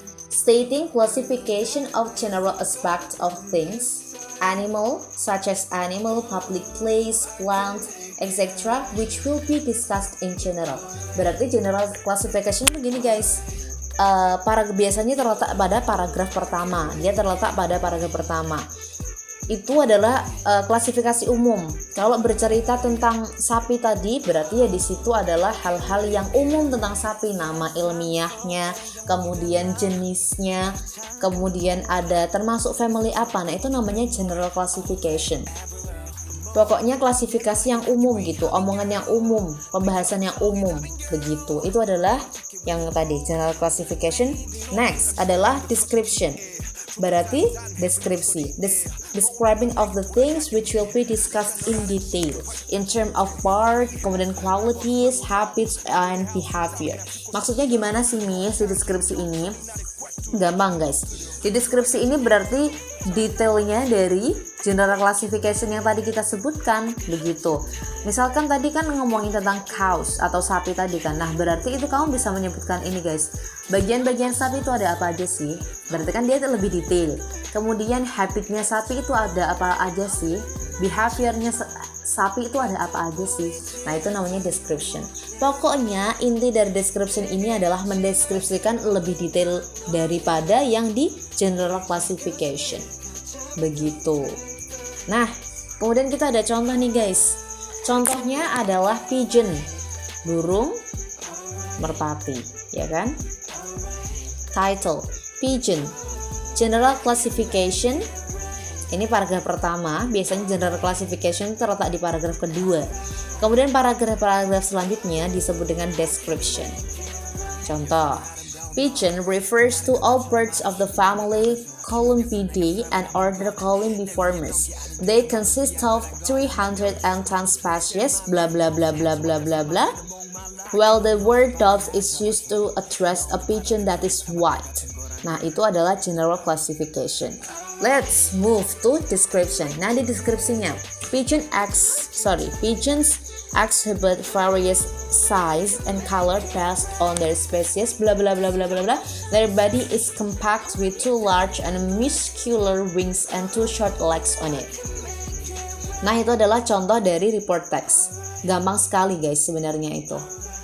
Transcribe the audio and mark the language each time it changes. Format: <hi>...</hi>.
<en>Stating classification of general aspects of things, animal, such as animal, public place, plant, etc., which will be discussed in general.</en> <id>Berarti general classification begini guys. biasanya terletak pada paragraf pertama. Dia terletak pada paragraf pertama. Itu adalah klasifikasi umum. Kalau bercerita tentang sapi tadi, berarti ya di situ adalah hal-hal yang umum tentang sapi, nama ilmiahnya, kemudian jenisnya, kemudian ada termasuk family apa. Nah, itu namanya general classification. Pokoknya klasifikasi yang umum gitu, omongan yang umum, pembahasan yang umum begitu. Itu adalah yang tadi general classification. Next adalah description. Berarti deskripsi,</id> <en>describing of the things which will be discussed in detail in term of part,</en> <id>kemudian</id> <en>qualities, habits, and behavior.</en> <id>Maksudnya gimana sih Miss di deskripsi ini? Gampang guys. Di deskripsi ini berarti detailnya dari general classification yang tadi kita sebutkan begitu. Misalkan tadi kan ngomongin tentang cows atau sapi tadi kan. Nah, berarti itu kamu bisa menyebutkan ini guys. Bagian-bagian sapi itu ada apa aja sih? Berarti kan dia lebih detail. Kemudian habitnya sapi itu ada apa aja sih? Behaviornya sapi itu ada apa aja sih? Nah, itu namanya description. Pokoknya inti dari description ini adalah mendeskripsikan lebih detail daripada yang di general classification. Begitu. Nah, kemudian kita ada contoh nih guys. Contohnya adalah pigeon, burung merpati, ya kan?</id> <en>Title, pigeon, general classification.</en> <id>Ini paragraf pertama, biasanya general classification terletak di paragraf kedua. Kemudian paragraf-paragraf selanjutnya disebut dengan description.</id> <en>Contoh, pigeon refers to all birds of the family Columbidae and order Columbiformes. They consist of 310 species, blah blah blah blah blah blah blah. While the word dove is used to address a pigeon that is white.</en> <id>Nah, itu adalah general classification.</id> <en>Let's move to description.</en> <id>Nah, di deskripsinya,</id> <en>pigeons exhibit various size and color based on their species, blah blah blah blah blah blah. Their body is compact with 2 large and muscular wings and 2 short legs on it.</en> <id>Nah, itu adalah contoh dari report text. Gampang sekali guys sebenarnya itu.</id>